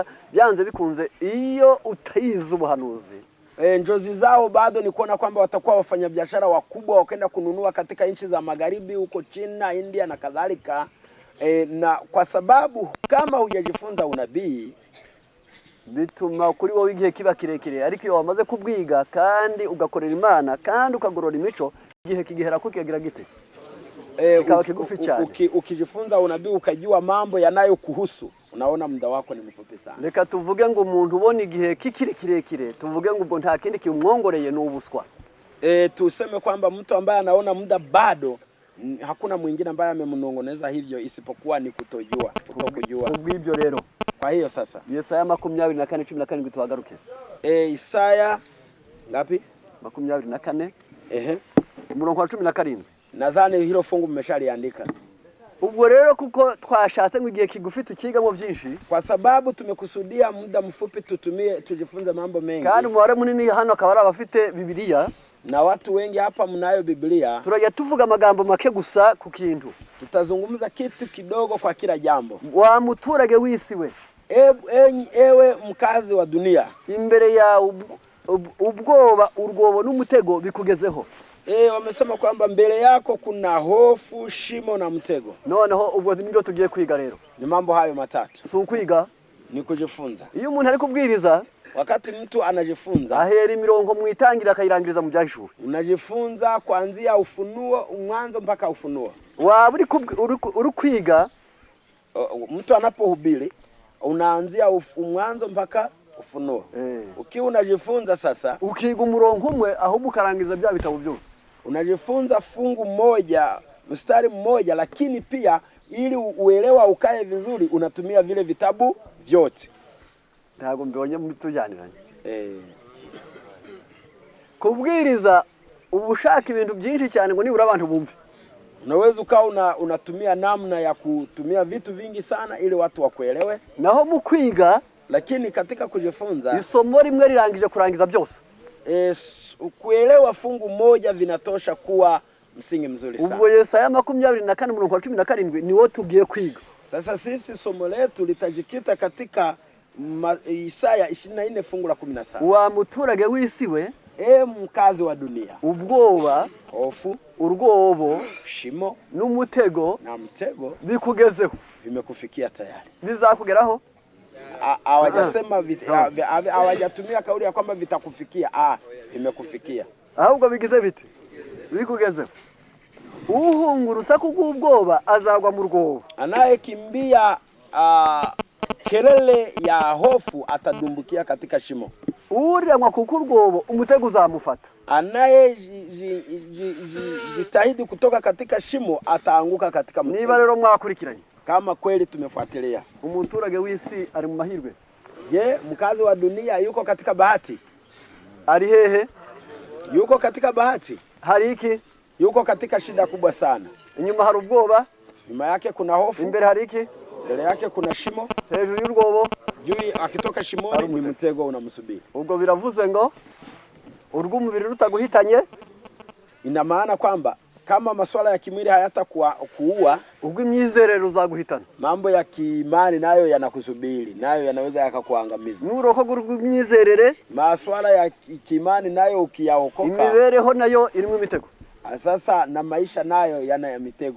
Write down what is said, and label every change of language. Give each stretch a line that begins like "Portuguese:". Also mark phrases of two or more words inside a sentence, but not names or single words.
Kinyarwanda: Byanze bikunze iyo utayize ubuhanuzi,
Swahili: njozi zao bado ni kuona kwamba watakuwa wafanya biashara wakubwa, wakaenda kununua katika nchi za magharibi, huko China, India na kadhalika. Na kwa sababu kama hujajifunza unabii,
Kinyarwanda: bituma kuri wowe igihe kiba kirekire. Ariko iyo wamaze kubwiga kandi ugakorera Imana kandi ukagorora imico, igihe kigihera ko kigira gite, kikaba kigufi cyane.
Swahili: Ukijifunza unabii ukajua mambo yanayokuhusu, unaona muda wako ni mfupi sana.
Kinyarwanda: Reka tuvuge ngo umuntu ubona igihe kikiri kirekire, tuvuge ngo ubwo nta kindi kimwongoreye n'ubuswa.
Swahili: Tuseme kwamba mtu ambaye anaona muda bado, hakuna mwingine ambaye amemnongoneza hivyo isipokuwa ni kutokujua.
Kinyarwanda: Ubwibyo rero,
Swahili: kwa hiyo sasa
Kinyarwanda: Yesaya 24:17 tuhagaruke.
Swahili: Isaya ngapi?
Kinyarwanda: 24. Umurongo wa 17.
Swahili: Nadhani hilo fungu mmeshaliandika.
Kinyarwanda: Ubwo rero kuko twashatse ngo igihe kigufi tukigamo byinshi,
Swahili: kwa sababu tumekusudia muda mfupi tujifunze mambo mengi.
Kinyarwanda: Kandi umubare munini hano akaba ari abafite Bibiliya,
Swahili: na watu wengi hapa mnayo Biblia.
Kinyarwanda: Turajya tuvuga amagambo make gusa ku kintu.
Swahili: Tutazungumza kitu kidogo kwa kila jambo.
Kinyarwanda: Wa muturage w'isi we,
Swahili: ewe mkazi wa dunia,
Kinyarwanda: imbere ya ubwoba, urwobo n'umutego bikugezeho.
Swahili: Wamesema kwamba mbele yako kuna hofu, shimo na mtego.
Kinyarwanda: Noneho ubwo nibyo tugiye kwiga rero.
Swahili: Ni mambo hayo matatu.
Kinyarwanda: Si ukwiga,
Swahili: ni kujifunza.
Kinyarwanda: Iyo umuntu ari kubwiriza,
Swahili: wakati mtu anajifunza,
Kinyarwanda: ahera imirongo mwitangira akayirangiriza mu byahishuri.
Swahili: Unajifunza kuanzia ufunuo, mwanzo mpaka ufunuo.
Kinyarwanda: Waba uri kwiga,
Swahili: mtu anapohubiri unaanzia mwanzo mpaka ufunuo. Ukiwa unajifunza sasa,
Kinyarwanda: ukiga umurongo umwe ahubwo ukarangiza bya bitabo byose.
Swahili: Unajifunza fungu moja, mstari mmoja, lakini pia ili uelewa ukae vizuri unatumia vile vitabu vyote.
Kinyarwanda: Ntago mbonye mutujyaniranye. Kubwiriza ubushaka ibintu byinshi cyane ngo nibura abantu bumve.
Swahili: Unaweza ukawa unatumia namna ya kutumia vitu vingi sana ili watu wakuelewe.
Kinyarwanda: Naho mu kwiga,
Swahili: lakini katika kujifunza,
Kinyarwanda: isomo rimwe rirangije kurangiza byose.
Swahili: Kuelewa fungu moja vinatosha kuwa msingi mzuri sana.
Kinyarwanda: Ubwo Yesaya 24:17 ni wote tugiye kwiga.
Swahili: Sasa sisi somo letu litajikita katika Isaya 24 fungu la 17.
Kinyarwanda: Wa muturage w'isi we,
Swahili: mkazi wa dunia,
Kinyarwanda: ubwoba,
Swahili: hofu,
Kinyarwanda: urwobo,
Swahili: shimo
Kinyarwanda: n'umutego
Swahili: na mtego
Kinyarwanda: bikugezeho,
Swahili: vimekufikia tayari.
Kinyarwanda: Bizakugeraho?
Swahili: Hawajasema hawajatumia kauli ya kwamba vitakufikia. Vimekufikia.
Kinyarwanda: Ahubwo bigize biti bikugezeho. Uhunga urusaku rw'ubwoba azagwa mu rwobo.
Swahili: Anayekimbia kelele ya hofu atadumbukia katika shimo.
Kinyarwanda: Urangwa kuko rwobo umutego uzamufata.
Swahili: Jitahidi kutoka katika shimo ataanguka katika mtego.
Kinyarwanda: Niba rero mwakurikiranye,
Swahili: kama kweli tumefuatilia,
Kinyarwanda: umuturage w'isi ari mu mahirwe.
Swahili: Mkazi wa dunia yuko katika bahati.
Kinyarwanda: Ari hehe?
Swahili: Yuko katika bahati.
Kinyarwanda: Hari iki?
Swahili: Yuko katika shida kubwa sana.
Kinyarwanda: Inyuma hari ubwoba,
Swahili: nyuma yake kuna hofu.
Kinyarwanda: Imbere hari iki?
Swahili: Mbele yake kuna shimo.
Kinyarwanda: Hejuru y'urwobo,
Swahili: akitoka shimoni ni mtego unamsubiri.
Kinyarwanda: Ubwo biravuze ngo urw'umubiri rutaguhitanye,
Swahili: ina maana kwamba kama masuala ya kimwili hayatakuua,
Kinyarwanda: ubwo imyizerere uzaguhitana.
Swahili: Mambo ya kiimani nayo yanakusubiri, nayo yanaweza yakakuangamiza.
Kinyarwanda: Nuroko urw'imyizerere,
Swahili: masuala ya kiimani nayo ukiyaokoka,
Kinyarwanda: imibereho nayo irimo imitego.
Swahili: Sasa na maisha nayo yana ya mitego.